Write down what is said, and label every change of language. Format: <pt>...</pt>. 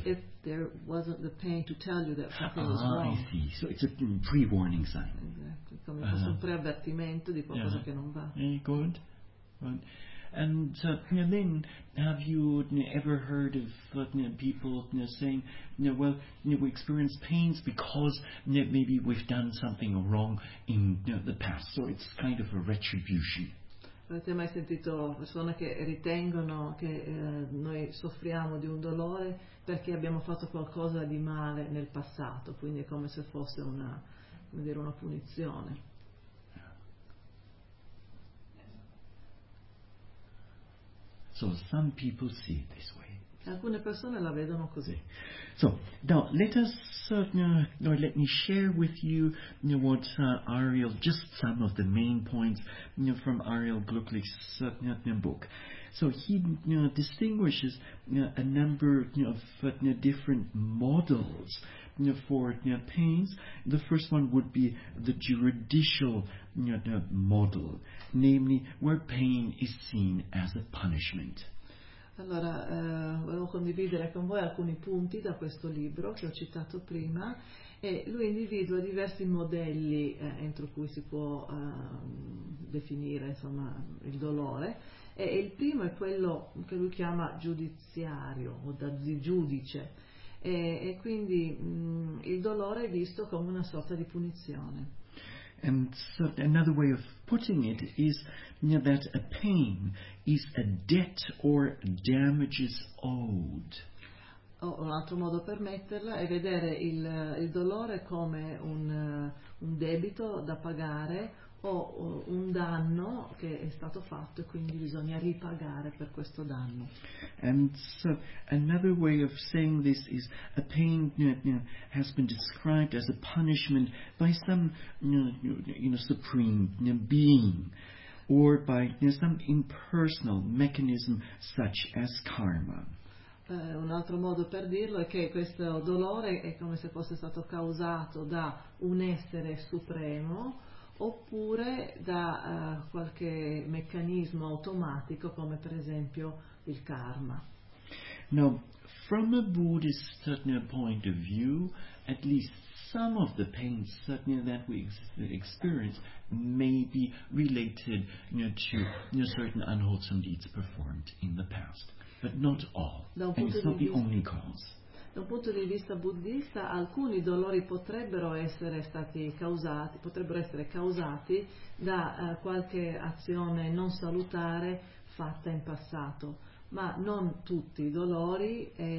<en>if there wasn't the pain to tell you that something was wrong. I see. So it's a pre-warning sign. Exactly.</en> <it>Come un preavvertimento di qualcosa che non va.</it> <en>Good. And Lynn, have you ever heard of people saying, well, we experience pains because maybe we've done something wrong in the past, so it's kind of a retribution?</en> <it>Avete mai sentito persone che ritengono che noi soffriamo di un dolore perché abbiamo fatto qualcosa di male nel passato, quindi è come se fosse una, come dire, una punizione?</it> <en>So some people see it this way.</en> <it>Alcune persone la vedono così.</it> <en>So now let us, let me share with you, what Ariel, just some of the main points, from Ariel Glücklich's book. So he distinguishes a number of different models for pains. The first one would be the juridical model, namely where pain is seen as a punishment.</en> <it>Allora, volevo condividere con voi alcuni punti da questo libro che ho citato prima, e lui individua diversi modelli entro cui si può definire, insomma, il dolore. E il primo è quello che lui chiama giudiziario o da giudice, e quindi il dolore è visto come una sorta di punizione.</it> <en>And so another way of putting it is that a pain is a debt or damages owed.</en> <it>Un altro modo per metterla è vedere il dolore come un debito da pagare o un danno che è stato fatto e quindi bisogna ripagare per questo danno.</it> <en>And so another way of saying this is a pain has been described as a punishment by some supreme being or by some impersonal mechanism such as karma.</en> <it>Un altro modo per dirlo è che questo dolore è come se fosse stato causato da un essere supremo oppure da qualche meccanismo automatico come per esempio il karma.</it> <en>Now, from a Buddhist point of view, at least some of the pains that we experience may be related to certain unwholesome deeds performed in the past, but not all, and it's not the only cause.</en> <it>Da un punto di vista buddista, alcuni dolori potrebbero essere causati da qualche azione non salutare fatta in passato, ma non tutti i dolori,</it>